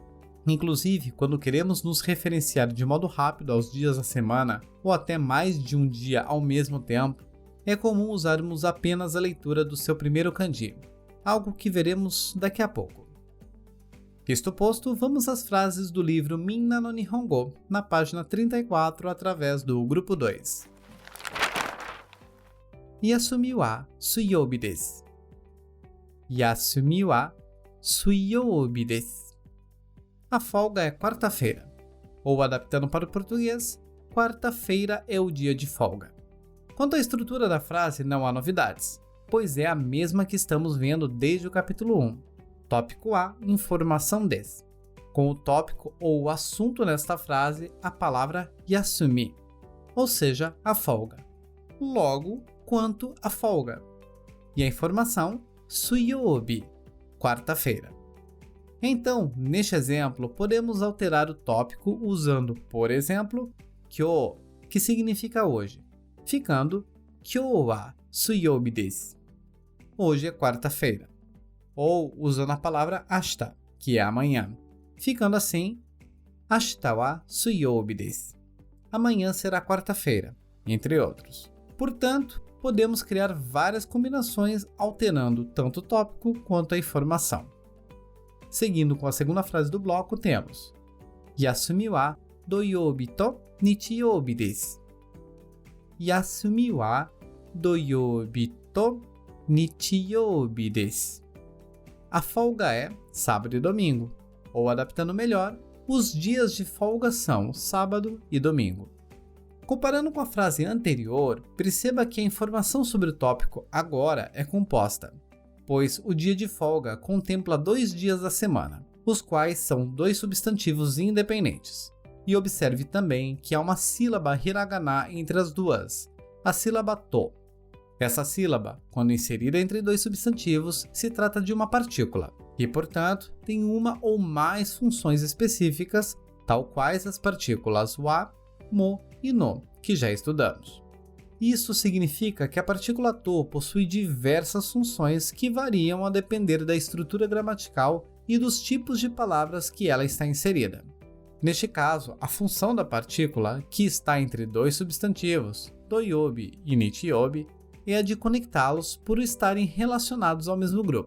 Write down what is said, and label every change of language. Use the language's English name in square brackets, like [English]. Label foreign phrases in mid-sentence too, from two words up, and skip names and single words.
[Portuguese] Inclusive, quando queremos nos referenciar de modo rápido aos dias da semana, ou até mais de um dia ao mesmo tempo, é comum usarmos apenas a leitura do seu primeiro kanji, algo que veremos daqui a pouco. Isto posto, vamos às frases do livro Minna no Nihongo, na página 34, através do grupo 2. [Japanese] 休みは水曜日です. 休みは水曜日です. [Portuguese] A folga é quarta-feira, ou adaptando para o português, quarta-feira é o dia de folga. Quanto à estrutura da frase, não há novidades, pois é a mesma que estamos vendo desde o capítulo 1. Tópico A, informação des. Com o tópico ou o assunto nesta frase, a palavra yasumi, ou seja, a folga. Logo, quanto à folga. E a informação, suiyoubi, quarta-feira. Então, neste exemplo, podemos alterar o tópico usando, por exemplo, kyou, que significa hoje, ficando [Japanese] 今日は水曜日です. [Portuguese] Hoje é quarta-feira. Ou usando a palavra ashita, que é amanhã, ficando assim, [Japanese] 明日は水曜日です. [Portuguese] Amanhã será quarta-feira, entre outros. Portanto, podemos criar várias combinações alterando tanto o tópico quanto a informação. Seguindo com a segunda frase do bloco, temos [Japanese] 休みは土曜日と日曜日です. 休みは土曜日と日曜日です. [Portuguese] A folga é sábado e domingo, ou adaptando melhor, os dias de folga são sábado e domingo. Comparando com a frase anterior, perceba que a informação sobre o tópico agora é composta, pois o dia de folga contempla 2 dias da semana, os quais são 2 substantivos independentes. E observe também que há uma sílaba hiragana entre as duas, a sílaba to. Essa sílaba, quando inserida entre 2 substantivos, se trata de uma partícula, e portanto tem uma ou mais funções específicas, tal quais as partículas wa, mo e no, que já estudamos. Isso significa que a partícula to possui diversas funções que variam a depender da estrutura gramatical e dos tipos de palavras que ela está inserida. Neste caso, a função da partícula, que está entre 2 substantivos, doyoubi e nichiyoubi, é a de conectá-los por estarem relacionados ao mesmo grupo.